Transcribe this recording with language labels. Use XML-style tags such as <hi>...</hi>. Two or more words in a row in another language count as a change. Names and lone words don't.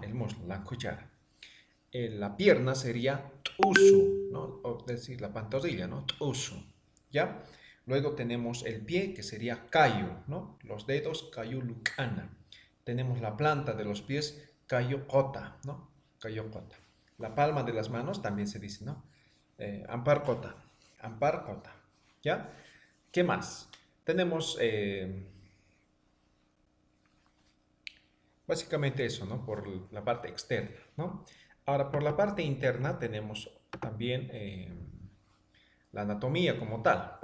<es>El muslo, la cuchara. La pierna sería tusu, ¿no? O decir, la pantorrilla, ¿no? Tusu, ¿ya? Luego tenemos el pie, que sería kayu, ¿no? Los dedos,</es> <ay>kayu lukana.</ay> <es>Tenemos la planta de los pies,</es> <ay>kayu kota,</ay> <es>¿no?</es> <ay>Kayu kota.</ay> <es>La palma de las manos también se dice, ¿no?</es> <ay>Ampar kota, ampar kota, ¿ya?</ay> <es>¿Qué más? Tenemos básicamente eso, ¿no? Por la parte externa, ¿no? Ahora, por la parte interna tenemos también la anatomía como tal.</es>